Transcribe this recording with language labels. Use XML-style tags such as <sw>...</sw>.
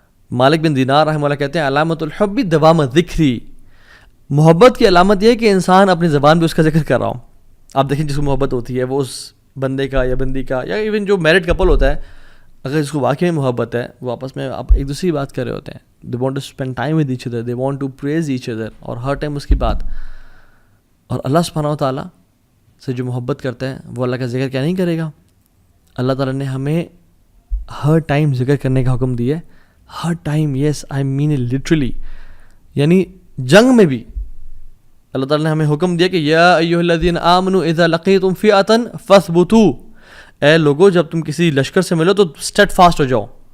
<ur>مالک بن دینار رحمہ اللہ کہتے ہیں</ur> <ar>علامت الحب دوام ذکری,</ar> <ur>محبت کی علامت یہ ہے کہ انسان اپنی زبان پہ اس کا ذکر کر رہا ہوں. آپ دیکھیں جس کو محبت ہوتی ہے وہ اس بندے کا یا بندی کا, یا ایون جو میرڈ کپل ہوتا ہے, اگر اس کو واقعی محبت ہے وہ آپس میں آپ ایک دوسری بات کر رہے ہوتے ہیں.</ur> <en>they want to spend time with each other, they want to praise each other,</en> <ur>اور ہر ٹائم اس کی بات. اور اللہ سبحانہ و تعالیٰ سے جو محبت کرتا ہے وہ اللہ کا ذکر کیا نہیں کرے گا. اللہ تعالیٰ نے ہمیں ہر ٹائم ذکر کرنے کا حکم دیا ہے, ہر time.</ur> <en>Yes I mean it literally.</en> <ur>یعنی جنگ میں بھی اللہ تعالیٰ نے ہمیں حکم دیا کہ</ur> <ar>یا ایھا الذین آمنوا اذا لقیتم فئۃ فاثبتوا,</ar> <ur>اے لوگو جب تم کسی لشکر سے ملو تو</ur> <en>steadfast</en> <ur>ہو جاؤ.</ur>